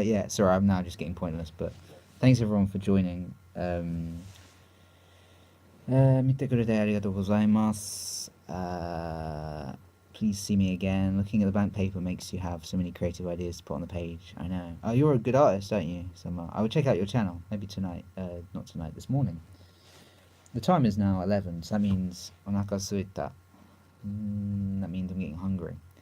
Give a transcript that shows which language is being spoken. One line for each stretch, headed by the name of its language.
English: Yeah, sorry, I'm now just getting pointless, but thanks everyone for joining.
Japanese: 見てくれてありがとうございます。
English: Please see me again. Looking at the blank paper makes you have so many creative ideas to put on the page. I know. Oh, you're a good artist, aren't you? I will check out your channel. Maybe tonight. Not tonight, this morning. The time is now 11, so that means
Japanese: onaka suita.
English: That means I'm getting hungry.